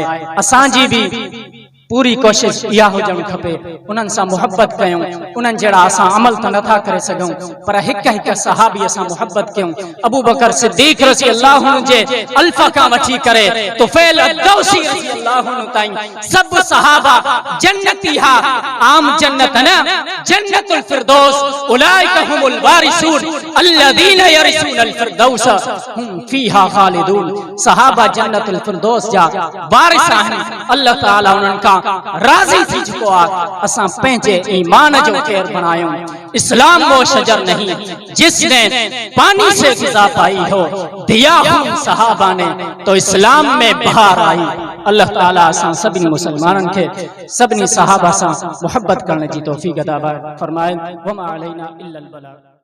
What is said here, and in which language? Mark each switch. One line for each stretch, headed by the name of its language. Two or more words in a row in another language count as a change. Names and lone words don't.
Sindhi: असांजी भी पूरी कोशिश इहा हुजणु खपे, उन्हनि सां मोहब्बत कयूं, उन्हनि जहिड़ा असां अमल त नथा करे सघूं, पर हिकु हिकु सहाबीअ सां मोहब्बत कयूं। अबू बकर सिद्दीक
Arabic: رضي الله عنه
Sindhi: जे अल्फ़ खां वठी करे तुफ़ैल अद-दौसी
Arabic: رضي الله عنه
Sindhi: ताईं सभु सहाबा जन्नती हा, आम जन्नत न, जन्नतुल फिरदौस,
Arabic: أولئك هم الوارثون الذين يرثون الفردوس هم فيها خالدون.
Sindhi: सहाबा जन्नतुल फिरदौस जा वारिस आहिनि, अल्लाह ताला उन्हनि खां राज़ी थी चुको आहे। असां पंहिंजे ईमान जो केर बणायूं।
Urdu: اسلام وہ شجر نہیں جس نے پانی سے غذا پائی ہو، دیا ہم صحابہ نے تو اسلام میں بہار آئی.
Sindhi: अल्लाह ताला असां सभिनी मुसलमाननि खे सभिनी सहाबा सां मोहब्बत करण जी तौफ़ीक़ अता फरमाए।
Arabic: وما علينا إلا البلاغ.